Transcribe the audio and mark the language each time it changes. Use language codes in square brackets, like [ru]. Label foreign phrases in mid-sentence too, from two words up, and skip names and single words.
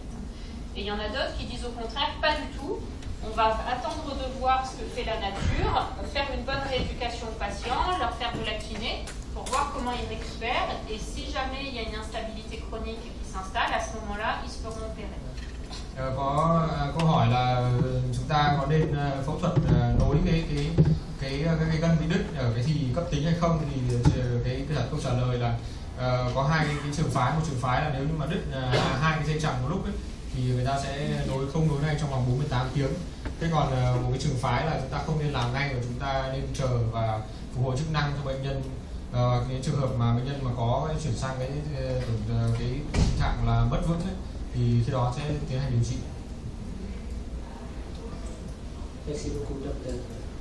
[fr] Et il y en a d'autres qui disent au contraire, pas du tout. On va attendre de voir ce que fait la nature, faire une bonne rééducation aux patients, leur faire de la kiné pour voir comment ils récupèrent, et si jamais il y a une instabilité chronique qui s'installe, à ce moment-là, ils se feront opérer. [vi] Có câu hỏi là chúng ta có nên phẫu thuật nối cái gân bị đứt ở cái thì cấp tính hay không, thì cái câu trả lời là có hai cái trường phái. Một trường phái là nếu như mà đứt hai cái dây chằng một lúc ấy, thì người ta sẽ không nối ngay trong vòng 48 tiếng. Thế còn một cái trường phái là chúng ta không nên làm ngay, mà chúng ta nên chờ và phục hồi chức năng cho bệnh nhân. Cái trường hợp mà bệnh nhân mà có chuyển sang cái tình trạng là mất vững ấy, thì khi đó sẽ tiến hành điều trị. [fr] Merci beaucoup, docteur.